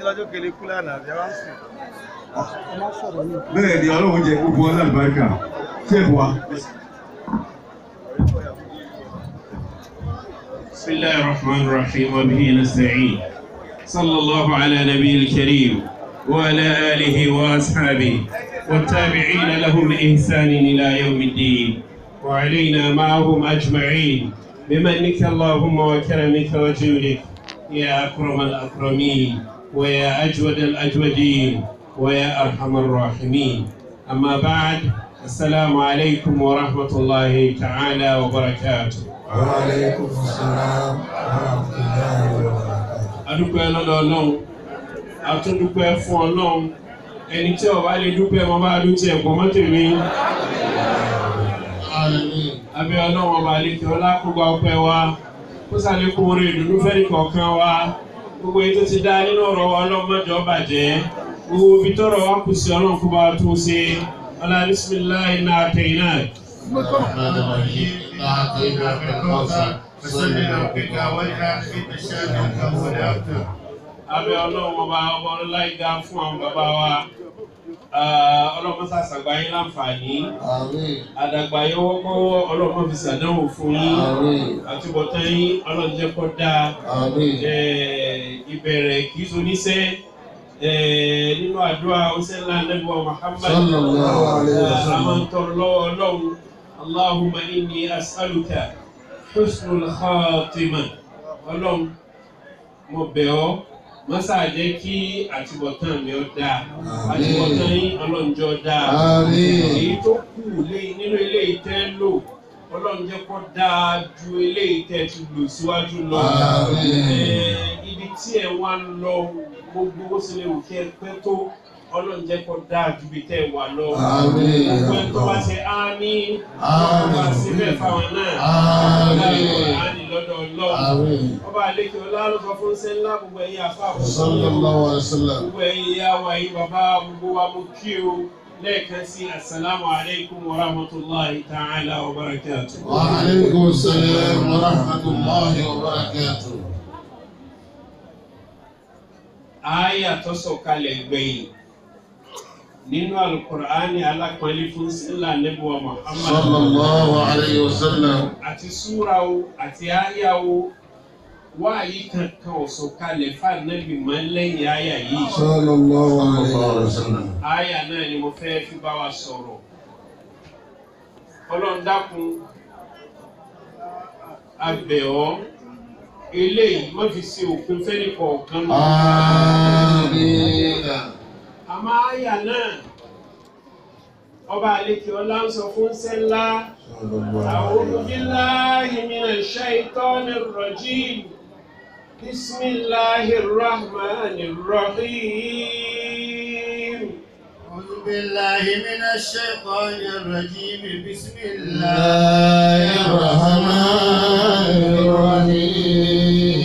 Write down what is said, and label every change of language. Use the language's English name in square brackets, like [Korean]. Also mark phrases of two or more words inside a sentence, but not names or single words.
[Yoruba] bẹ́ẹ̀ ni ọlọ́run jẹ gbogbo ọlá àlùbáríkà ṣéèfù wa. [Arabic] بسم الله الرحمن الرحيم وبه نستعين صلى الله على نبي الكريم وعلى آله وأصحابه والتابعين لهم بإحسان إلى يوم الدين وعلينا معهم أجمعين بمنك اللهم وكرمك وجودك يا أكرم الأكرمين ويا أجود الأجودين ويا أرحم الراحمين أما بعد السلام عليكم ورحمة الله تعالى وبركاته. وعليكم السلام ورحمة الله وبركاته. [Yoruba] Adúpẹ́ lọ́dọ̀ Ọlọ́run, àtúndúpẹ́ fún Ọlọ́run, ẹni tí ó bá lè dúpẹ́ mọ́ bá dúpẹ́ ẹ̀kọ́ mọ́tèmí. Abẹ́ Ọlọ́run ọba àlékè ọlá kó gba ọpẹ́ wa, kó ṣàlékún oore ìdùnnú fẹ́ni kọ̀ọ̀kan wa. Gbogbo èyí tó ti dá nínú ọ̀rọ̀ wa Ọlọ́run má jẹ́ ó bàjẹ́. Gbogbo ibi tọ́rọ̀ wa kù sí Ọlọ́run kó bá wa tún ṣe. [Arabic] Ọlá بسم الله إنا أعطيناك. الرحمن الرحيم إنا أعطيناك الكوثر فصل لربك وانحر إن شانئك هو الأبتر. [Yoruba] Abẹ́ Ọlọ́run ọba ọlọ́lá ìga fún àwọn bàbá wa. Ọlọ́run sàṣàgbà yín láǹfààní. Àdàgbà yín wọ́kọ́wọ́ Ọlọ́run fi ṣàdánwò fún yín. Àtúbọ̀tán yín Ọlọ́run jẹ́ kó dáa. Ìbẹ̀rẹ̀ kìí ṣoníṣẹ́. Nínú àdúrà ọ̀sẹ̀ ńlá Ànábì wa Muhammad. [Arabic] صلى الله عليه وسلم. [Yoruba] Àmọ́ ń tọrọ lọ́wọ́ Ọlọ́run. [Arabic] اللهم إني أسألك حسن الخاتمة. [Yoruba] Ọlọ́run mo bẹ̀ ọ́. Mọ́sá jẹ́ kí àtúbọ̀tán mi ó dáa. Àtúbọ̀tán yín Ọlọ́run jẹ́ ó dáa. Èyí tó kù nínú eléyìí tẹ́ lò Ọlọ́run jẹ́ kó dáa ju eléyìí tẹ́ ti lò síwájú lọ. Ibi tí ẹ wá ń lọ gbogbo ó sì lè wù kí ẹ pẹ́ tó Ọlọ́run jẹ́ kó dáa ju ibi tẹ́ wà lọ. Gbogbo ẹ tó bá ṣe àmín wá síbẹ̀ fáwọn náà. Àmín lọ́dọ̀ Ọlọ́run. Ọba àlékè ọlá ló sọ fún sẹ́ńlá gbogbo ẹ̀yin àfa àkókò. [Arabic] صلى الله عليه وسلم. [Yoruba] Gbogbo ẹ̀yin ìyá wa ẹ̀yin bàbá gbogbo wa mo kí o lẹ́ẹ̀kan sí [Arabic] السلام عليكم ورحمة الله تعالى وبركاته. وعليكم السلام ورحمة الله وبركاته. [Yoruba] Àyà tó sọ̀kalẹ̀ gbẹ̀yìn nínú Al-Qur'ani alápọ̀nlé fún sílá Ànábì wa Muhammad. [Arabic] صلى الله عليه وسلم. [Yoruba] Àti súra o àti àyà o wáyé kankan ò sọ̀kalẹ̀ fún Ànábì mọ́ lẹ́yìn àyà yìí. [Arabic] صلى الله عليه وسلم. [Yoruba] Àyà náà ni mo fẹ́ fi bá wa sọ̀rọ̀. Ọlọ́run dákun a bẹ̀ ọ́ eléyìí má fi ṣe òpin fẹ́ni kọ̀ọ̀kan lọ. Àmín. Àmọ́ àyà náà ọba àlékè ọlá ń sọ fún sẹ́ńlá. [Arabic] أعوذ بالله من الشيطان الرجيم. بسم الله الرحمن الرحيم. أعوذ بالله من الشيطان الرجيم بسم الله الرحمن الرحيم